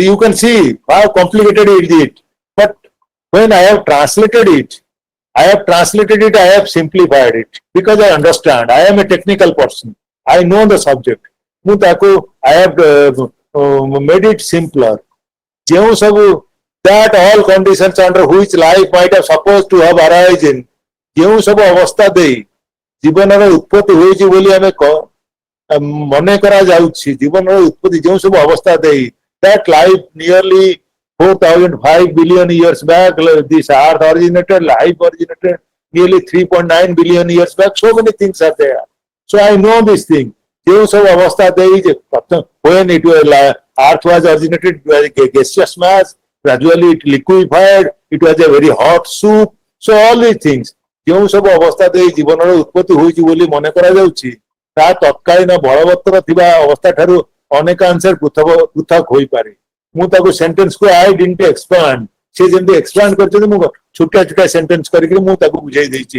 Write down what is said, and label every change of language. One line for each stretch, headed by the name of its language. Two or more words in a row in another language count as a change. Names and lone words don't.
English: You can see how complicated it is. But when I have translated it, I have simplified it because I understand. I am a technical person. I know the subject. I have made it simpler. That all conditions under which life might have supposed to have arisen,
Odia: ଯେଉଁ ସବୁ ଅବସ୍ଥା ଦେଇ ଜୀବନର ଉତ୍ପତ୍ତି ହୋଇଛି ବୋଲି ଆମେ ମନେ କରାଯାଉଛି ଜୀବନର ଉତ୍ପତ୍ତି ଯେଉଁ ସବୁ ଅବସ୍ଥା ଦେଇ
English: that life nearly 4,005 billion years back, this earth originated, life originated nearly 3.9 billion years back. So many things are there. So I know this thing.
Odia: ଯେଉଁ ସବୁ ଅବସ୍ଥା ଦେଇ
English: when it was earth was originated, it was a gaseous mass, gradually it liquefied, it was a very hot soup. So all these things
Odia: ଯେଉଁ ସବୁ ଅବସ୍ଥା ଦେଇ ଜୀବନର ଉତ୍ପତ୍ତି ହୋଇଛି ବୋଲି ମନେ କରାଯାଉଛି ତାହା ତତ୍କାଳୀନ ବଳବତ୍ତର ଥିବା ଅବସ୍ଥା ଠାରୁ ଅନେକାଂଶରେ ପୃଥକ ହୋଇପାରେ। ମୁଁ ତାକୁ ସେଣ୍ଟେନ୍ସକୁ
English: I didn't expand,
Odia: ସେ ଯେମିତି ଏକ୍ସପାଣ୍ଡ କରିଛନ୍ତି ମୁଁ ଛୋଟିଆ ଛୋଟିଆ ସେଣ୍ଟେନ୍ସ କରିକି ମୁଁ ତାକୁ ବୁଝେଇ ଦେଇଛି।